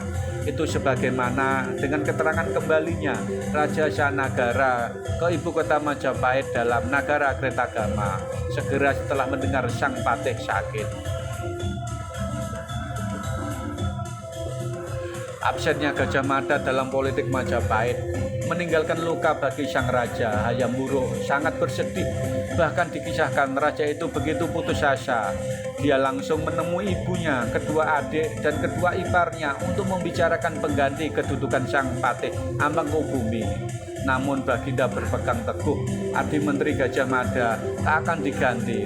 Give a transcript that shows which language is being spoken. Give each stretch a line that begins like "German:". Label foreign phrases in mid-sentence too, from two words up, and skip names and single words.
Indonesian: Itu sebagaimana dengan keterangan kembalinya Raja Sanegara ke ibu kota Majapahit dalam Nagara Kretagama segera setelah mendengar sang patih sakit. Absennya Gajah Mada dalam politik Majapahit meninggalkan luka bagi sang raja. Hayam Wuruk sangat bersedih. Bahkan dikisahkan raja itu begitu putus asa, dia langsung menemui ibunya, kedua adik dan kedua iparnya untuk membicarakan pengganti kedudukan sang patih Amangkubumi. Namun Baginda berpegang teguh, Adi Menteri Gajah Mada tak akan diganti.